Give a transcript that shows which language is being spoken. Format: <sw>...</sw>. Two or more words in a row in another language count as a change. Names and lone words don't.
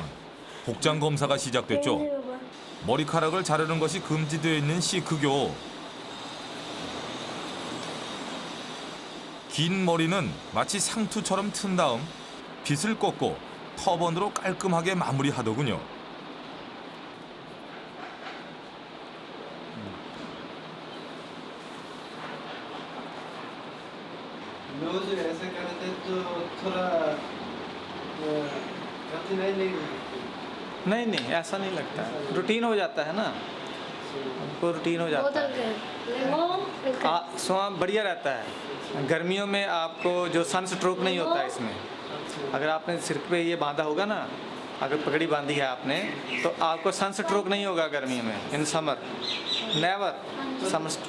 <ko>복장 검사가 시작됐죠. 머리카락을 자르는 것이 금지되어 있는 시크교. 긴 머리는 마치 상투처럼 튼 다음 빗을 꽂고 터번으로 깔끔하게 마무리하더군요.</ko> <hi>रोज ऐसे करते तो थोड़ा कठिनाई नहीं नहीं नहीं ऐसा नहीं लगता रूटीन हो जाता है ना हमको रूटीन हो जाता है स्वास्थ्य बढ़िया रहता है गर्मियों में आपको जो</hi> <en>sun stroke</en> <hi>नहीं होता है इसमें अगर आपने सिर पे ये बांधा होगा ना अगर पगड़ी बांधी है आपने तो आपको</hi> <en>sun stroke</en> <hi>नहीं होगा गर्मियों में</hi> <en>in summer never summer</en>